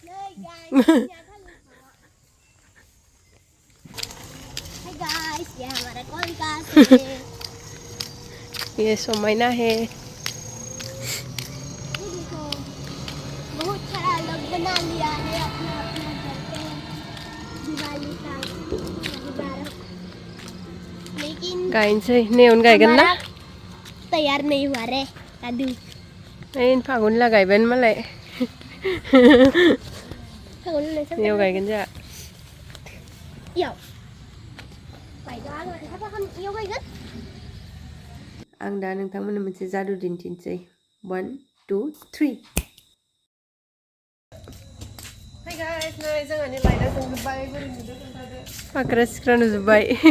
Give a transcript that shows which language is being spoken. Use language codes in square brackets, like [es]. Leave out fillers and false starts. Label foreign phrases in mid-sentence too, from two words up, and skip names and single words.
[en] Hai guys, ya [hi] हमारा कौन कैसे है? ये समायना है देखो बहुत सारा लोग बना लिया है अपना अपना घर पे दिवाली का गुब्बारा लेकिन [brx] गायनोसै नेउन गायगोन ना [hi] तैयार नहीं हुआ रे दादू [brx] ओइ फागुनला गायबाय मालाय नेउ गायगोन जोंहा याव आं दा नोंथांमोननो मोनसे जादु दिन्थिनोसै 1 2 3 [en] Hey guys, [brx] नै जोंहानि लाइटआ जोंजोब्बाय बोरै नुदों खोन्थादो फाख्रा सिख्रा नुजोब्बाय